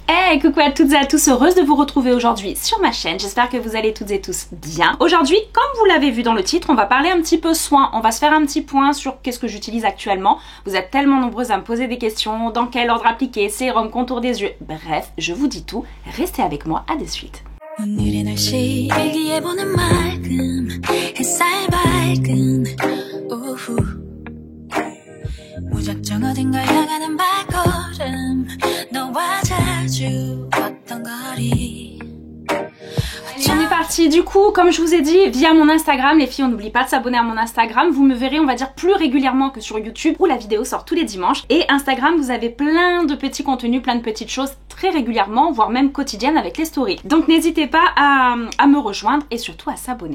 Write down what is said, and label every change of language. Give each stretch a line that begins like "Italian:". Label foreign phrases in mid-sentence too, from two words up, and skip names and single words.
French: Hey, coucou à toutes et à tous, heureuse de vous retrouver aujourd'hui sur ma chaîne. J'espère que vous allez toutes et tous bien. Aujourd'hui, comme vous l'avez vu dans le titre, on va parler un petit peu soins. On va se faire un petit point sur qu'est-ce que j'utilise actuellement. Vous êtes tellement nombreuses à me poser des questions, dans quel ordre appliquer, sérum, contour des yeux. Bref, je vous dis tout. Restez avec moi, à de suite.
Korean: 무작정 어딘가 향하는 발걸음 너와 자주 걷던 거리.
French: On est parti du coup, comme je vous ai dit, via mon Instagram. Les filles, on n'oublie pas de s'abonner à mon Instagram. Vous me verrez, on va dire, plus régulièrement que sur YouTube où la vidéo sort tous les dimanches. Et Instagram, vous avez plein de petits contenus, plein de petites choses très régulièrement, voire même quotidiennes avec les stories. Donc n'hésitez pas à me rejoindre et surtout à s'abonner.